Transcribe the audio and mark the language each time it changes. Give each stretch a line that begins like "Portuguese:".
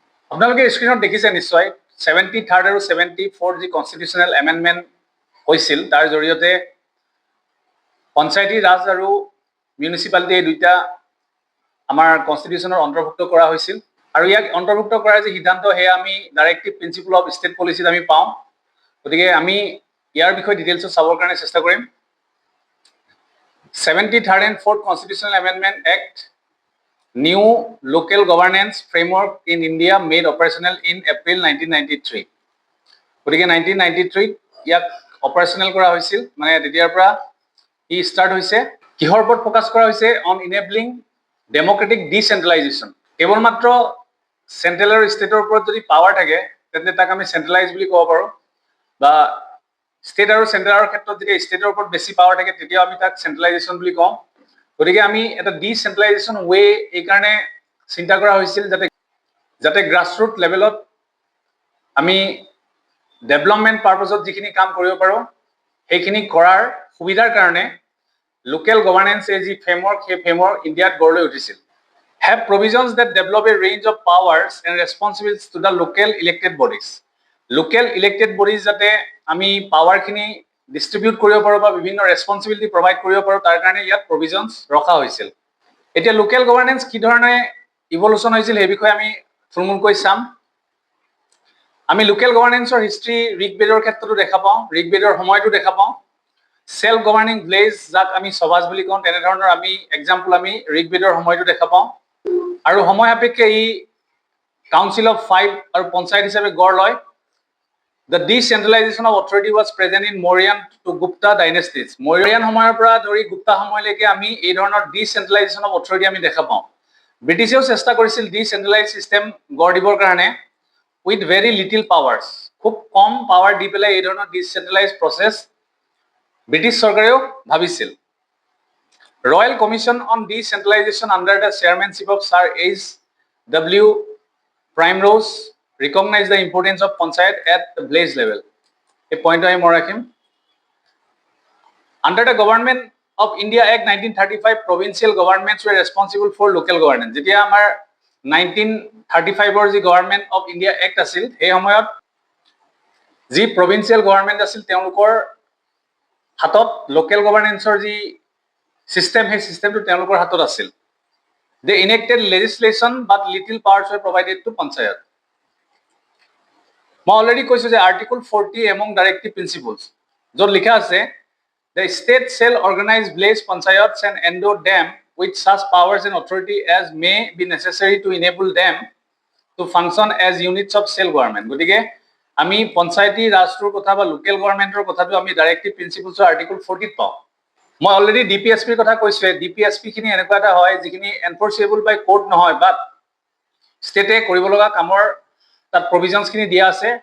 Assamese: আপোনালোকে স্ক্ৰীণত দেখিছে নিশ্চয় 73rd আৰু 74th যি কনষ্টিটিউচনেল এমেণ্ডমেণ্ট হৈছিল, তাৰ জৰিয়তে পঞ্চায়তী ৰাজ আৰু মিউনিচিপালিটি এই দুইটা আমাৰ কনষ্টিটিউচনৰ অন্তৰ্ভুক্ত কৰা হৈছিল। আৰু ইয়াক অন্তৰ্ভুক্ত কৰাৰ যি সিদ্ধান্ত, সেয়া আমি ডাইৰেক্টিভ প্ৰিন্সিপল অফ ষ্টেট পলিচিত আমি পাওঁ। গতিকে আমি ইয়াৰ বিষয়ে ডিটেইলছত চাবৰ কাৰণে চেষ্টা কৰিম।
English: 73rd and 4th Constitutional Amendment Act, New Local Governance Framework in India made operational in April 1993.
Assamese: গতিকে 1993 ইয়াক অপাৰেশ্যনেল কৰা হৈছিল, মানে তেতিয়াৰ পৰা ই ষ্টাৰ্ট হৈছে। কিহৰ ওপৰত ফ'কাছ কৰা হৈছে?
English: On enabling democratic decentralisation.
Assamese: কেৱল মাত্ৰ চেণ্ট্ৰেল আৰু ষ্টেটৰ ওপৰত যদি পাৱাৰ থাকে, তেন্তে তাক আমি চেণ্ট্ৰেলাইজ বুলি ক'ব পাৰোঁ। বা ষ্টেট আৰু চেণ্ট্ৰেলৰ ক্ষেত্ৰত যেতিয়া ষ্টেটৰ ওপৰত বেছি পাৱাৰ থাকে, তেতিয়াও আমি তাক চেণ্ট্ৰেলাইজেশ্যন বুলি কওঁ। গতিকে আমি এটা ডিচেণ্ট্ৰেলাইজেশ্যন ৱে এইকাৰণে চিন্তা কৰা হৈছিল, যাতে গ্ৰাছৰুট লেভেলত আমি ডেভেলপমেণ্ট পাৰ্পজত যিখিনি কাম কৰিব পাৰোঁ, সেইখিনি কৰাৰ সুবিধাৰ কাৰণে লোকেল গভৰ্ণেন্স এই যি ফ্ৰেমৱৰ্ক, সেই ফ্ৰেমৱৰ্ক ইণ্ডিয়াত গঢ় লৈ উঠিছিল।
English: Have provisions that develop a range of powers and responsibilities to the local elected bodies.
Assamese: Local elected bodies যাতে আমি পাৱাৰখিনি ডিষ্ট্ৰিবিউট কৰিব পাৰোঁ বা বিভিন্ন ৰেছপন্সিবিলিটি প্ৰভাইড কৰিব পাৰোঁ, তাৰ কাৰণে ইয়াত প্ৰভিজনছ ৰখা হৈছিল। এতিয়া লোকেল গভৰ্ণেন্স কি ধৰণে ইভলিউশ্যন হৈছিল, সেই বিষয়ে আমি থুলমূলকৈ চাম। আমি লোকেল গভৰ্ণেন্সৰ হিষ্ট্ৰী ঋগবেদৰ ক্ষেত্ৰতো দেখা পাওঁ, ঋগবেদৰ সময়তো দেখা পাওঁ। সেল্ফ গভৰ্ণিং ভিলেজ, যাক আমি সমাজ বুলি কওঁ, তেনেধৰণৰ আমি এক্সাম্পল আমি ঋগবেদৰ সময়তো দেখা পাওঁ। আৰু সময় সাপেক্ষে ই কাউন্সিল অফ 5 আৰু পঞ্চায়ত হিচাপে গঢ় লয়।
English: The decentralization of authority was present in Mauryan to Gupta dynasties.
Assamese: মৌৰ্যন সময়ৰ পৰা ধৰি গুপ্তা সময়লৈকে আমি এই ধৰণৰ ডিচেন্ট্ৰেলাইজেশ্যন অফ অথৰিটি আমি দেখা পাওঁ। ব্ৰিটিছেও চেষ্টা কৰিছিল ডিচেন্ট্ৰেলাইজ চিষ্টেম গঢ় দিবৰ কাৰণে,
English: With very little powers.
Assamese: খুব কম পাৱাৰ দি পেলাই এই ধৰণৰ ডিচেন্ট্ৰেলাইজ প্ৰচেছ ব্ৰিটিছ চৰকাৰেও ভাবিছিল।
English: Royal commission on decentralisation under the chairmanship of sir H.W. Primrose recognize the importance of panchayat at the village level. A point I more rakhim. Under the Government of India Act 1935, provincial governments were responsible for local governance.
Assamese: যেতিয়া আমাৰ 1935 যি Government of India Act আছিল, সেই সময়ত যি provincial government আছিল, তেওঁলোকৰ হাতত লোকেল গভৰ্ণেন্সৰ যি চিষ্টেম, সেই চিষ্টেমটো তেওঁলোকৰ হাতত আছিল।
English: They enacted legislation but little powers were provided to panchayat.
Assamese: মই অলৰেডি কৈছোঁ যে আৰ্টিকল 40 এমং ডাইৰেক্টিভ প্ৰিন্সিপলছ, য'ত লিখা আছে
English: the state shall organize village panchayats and endow them with such powers and authority as may be necessary to enable them to function as units of self government.
Assamese: গতিকে আমি পঞ্চায়তী ৰাজটোৰ কথা বা local গভৰ্ণমেণ্টৰ কথাটো আমি directive প্ৰিন্সিপলছৰ article 40ত পাওঁ। মই already DPSPৰ কথা কৈছোৱে। DPSPখিনি এনেকুৱা এটা হয় যিখিনি এনফৰ্চেবল বাই কোৰ্ট নহয়, বাট ষ্টেটে কৰিব লগা কামৰ তাত প্ৰভিজনছখিনি দিয়া আছে।